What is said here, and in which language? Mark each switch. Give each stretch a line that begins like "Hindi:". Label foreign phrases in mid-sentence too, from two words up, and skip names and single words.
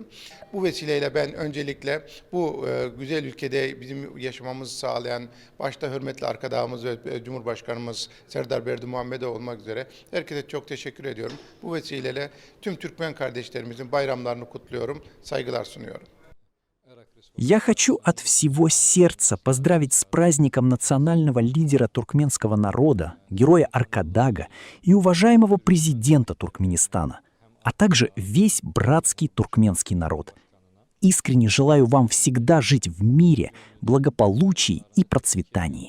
Turkish: Bu vesileyle ben öncelikle bu güzel ülkede bizim yaşamamızı sağlayan başta hürmetli arkadaşımız ve Cumhurbaşkanımız Serdar Berdimuhamedov olmak üzere herkese çok teşekkür ediyorum. Bu vesileyle tüm Türkmen kardeşlerimizin bayramlarını kutluyorum, saygılar sunuyorum.
Russian: Я хочу от всего сердца поздравить с праздником национального лидера туркменского народа, героя Аркадага и уважаемого президента Туркменистана, а также весь братский туркменский народ. Искренне желаю вам всегда жить в мире, благополучии и процветании.